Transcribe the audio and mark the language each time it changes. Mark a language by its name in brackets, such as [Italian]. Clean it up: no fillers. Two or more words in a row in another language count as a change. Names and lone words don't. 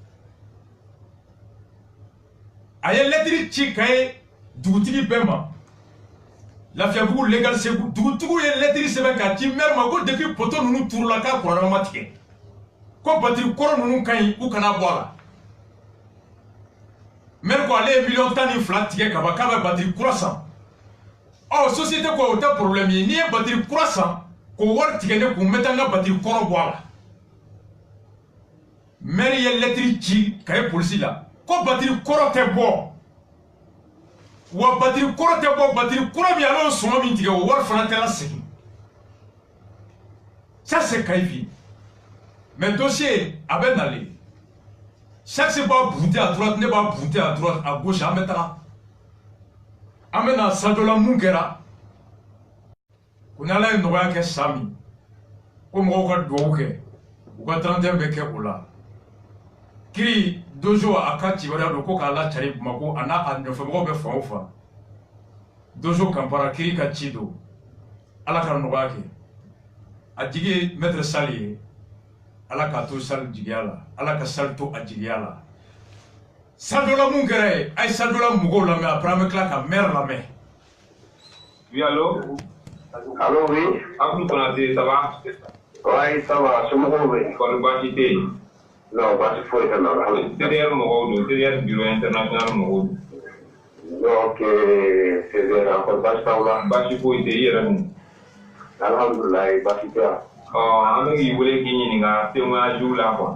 [Bambara] a ye lettre ci Kayi dugutigi bɛɛ ma Lafiyabugu légal Segu dugutigiw ye lettre sɛbɛn k'a ci maire ma ko depuis poto ninnu turula k'a courant ma tigɛ ko batiri kɔrɔ ninnu ka ɲi u kana bɔ a la maire ko ale ye million 10 ni 2 tigɛ ka ban k'a bɛ batiri kura san société ko o tɛ problème ye n'i ye batiri kura san k'o wari tigɛ ne kun n bɛ taa n ka batiri kɔrɔ bɔ a la maire ye lettre ci Kayi polisi la ko batiri kɔrɔ tɛ bɔ wa batiri kɔrɔ tɛ bɔ batiri kura min ale y'o sɔngɔ min tigɛ o wari fana tɛ lasegin [French] ça c'est [Bambara] Kayi vie mais dossier a bɛ nalen [French] chaque fois [Bambara] b'a bunte [French] à droite [Bambara] ne b'a bunte [French] à droite à gauche [Bambara] an bɛ taga an bɛ na Sanjola mun kɛra ko n'ala ye nɔgɔya kɛ san min ko mɔgɔw ka duwawu kɛ u ka 31 bɛ kɛ o la kiri Dojo a ka cibaruya don ko k'a lacari Bamako a n'a nɔfɛmɔgɔw bɛ fan o fan Dojo Kampara kiri ka ci don ala ka nɔgɔya kɛ a jigi ye maître Sali ye ala k'a to Sali jigiya la ala ka Sali to a jigiya la Sadola mun kɛra ye a ye Sadola mɔgɔw lamɛn après an bɛ tila ka maire lamɛn. [French] Oui, allô? Allô, oui. Abdou Konaté, ça va? Oui, ça va. C'est mon oui. [Bambara] Kon baasi tɛ yen. Non, baasi foyi tɛ na. CDR mɔgɔw don, CDR [French] bureau international [Bambara] mɔgɔw don. Donc, CDR, kon baasi t'aw la. Baasi foyi tɛ i yɛrɛ dun. Alhamdulilayi, baasi tɛ yan. An bɛ k'i wele k'i ɲininka témoignage la quoi.